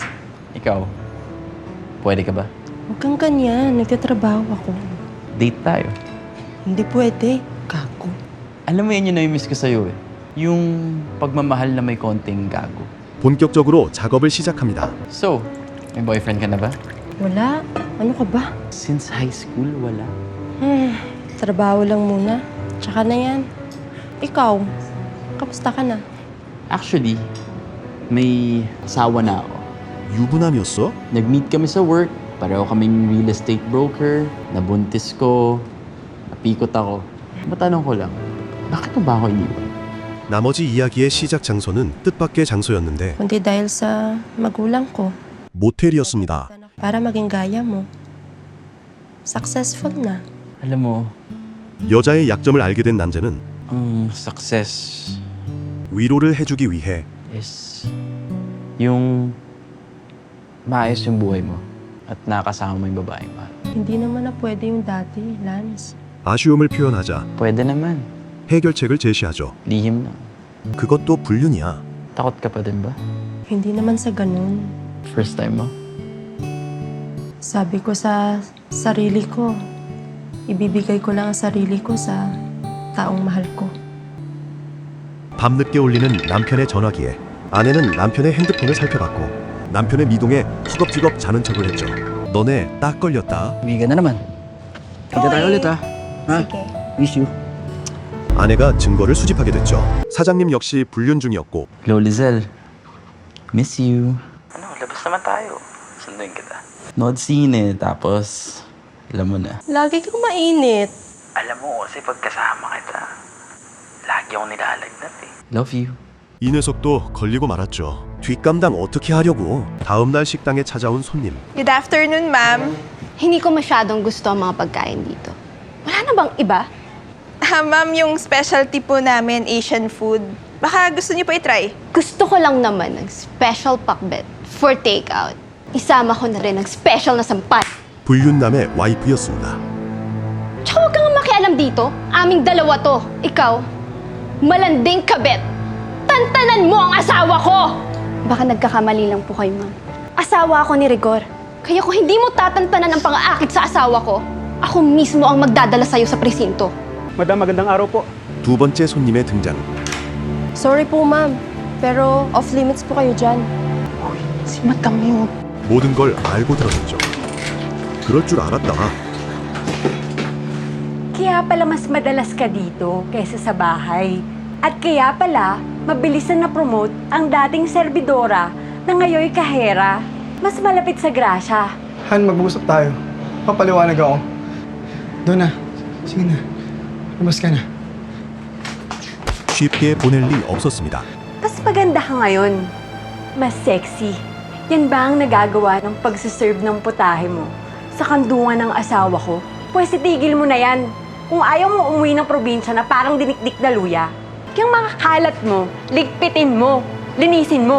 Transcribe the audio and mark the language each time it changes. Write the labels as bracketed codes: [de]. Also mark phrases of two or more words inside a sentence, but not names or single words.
[tl] Ikaw, pwede ka ba? Huwag kang ganyan. Nagtatrabaho ako. Date tayo. Hindi pwede. Kako. Alam mo yun yung nami-miss ko sa'yo eh. Yung pagmamahal na may konting gago. [ko] 본격적으로 작업을 시작합니다. [tl] So, may boyfriend ka na ba? Wala. Ano ka ba? Since high school, wala. Trabaho lang muna. Tsaka na yan. Ikaw, kamusta ka na? Actually, may asawa na ako. [ko] 유부남이었어? [tl] Nag-meet kami sa work, pareho kaming [en] real estate broker, [tl] nabuntis ko, napikot ako. Matanong ko lang, bakit mo ba ako iniwan? [ko] 나머지 이야기의 시작 장소는 뜻밖의 장소였는데 [tl] Kundi dahil sa magulang ko. [ko] 모텔이었습니다. [tl] Para maging gaya mo. Successful na. Alam mo, [ko] 여자의 약점을 알게 된 남자는 [tl] ang success [ko] 위로를 해주기 위해 [tl] is yung maayos yung buhay mo at nakasama mo yung babaeng mahal. Hindi naman na pwede yung dati, Lance. [ko] 아쉬움을 표현하자 [tl] Pwede naman. [ko] 해결책을 제시하죠. [tl] Lihim na. [ko] 그것도 불륜이야. [tl] Takot ka pa din ba? Hindi naman sa ganun. First time mo? Sabi ko sa sarili ko, ibibigay ko lang ang sarili ko sa taong mahal ko. [ko] 밤늦게 울리는 남편의 전화기에 아내는 남편의 핸드폰을 살펴봤고 남편의 미동에 허겁지겁 자는 척을 했죠. 너네 딱 걸렸다. [tl] Uwi ka na naman. Kita tayo ulit ha. Ha? Sige. [en] Miss you. [ko] 아내가 증거를 수집하게 됐죠. 사장님 역시 불륜 중이었고 [tl] Hello, Lizelle. [en] Miss you. [tl] Ano, labas naman tayo. Sunduin kita. Nood sine, tapos alam mo na. Lagi kang mainit. Alam mo kasi pagkasama kita, lagi akong nilalagnat eh. [en] Love you. [ko] 이 녀석도 걸리고 말았죠. 뒷감당 어떻게 하려고. 다음 날 식당에 찾아온 손님. [en] Good afternoon, ma'am. [tl] Hindi ko masyadong gusto ang mga pagkain dito. Wala na bang iba? Ma'am, yung specialty po namin, [en] Asian food. [tl] Baka gusto niyo po i-try. Gusto ko lang naman ng special pakbet [en] for takeout. [tl] Isama ko na rin ng special na sampat. [ko] 불륜남의 와이프였습니다. [tl] Tsaka huwag kang makialam dito. Aming dalawa to. Ikaw, malanding kabet. Tantanan mo ang asawa ko! Baka nagkakamali lang po kayo, ma'am. Asawa ako ni Rigor. Kaya kung hindi mo tatantanan ang pang-aakit sa asawa ko, ako mismo ang magdadala sa'yo sa presinto. Madam, magandang araw po. [ko] 두 번째 손님의 등장. [tl] Sorry po, ma'am. Pero off-limits po kayo dyan. Si Madam yun. [ko] 모든 걸 알고 들어섰죠. 그럴 줄 알았다. [tl] Kaya pala mas madalas ka dito kaysa sa bahay. At kaya pala, mabilis na na-promote ang dating serbidora na ngayon kahera. Mas malapit sa grasya. Han, mag-uusap tayo. Papaliwanag ako. Doon na. Sige na. Lumabas ka na. [ko] 쉽게 보낼 리 없었습니다. [tl] Mas maganda ka ngayon. Mas sexy. Yan ba ang nagagawa ng pagsiserve ng putahe mo sa kandungan ng asawa ko? Pwes itigil mo na yan. Kung ayaw mo umuwi ng probinsya na parang dinikdik na luya, yung mga kalat mo, ligpitin mo, linisin mo.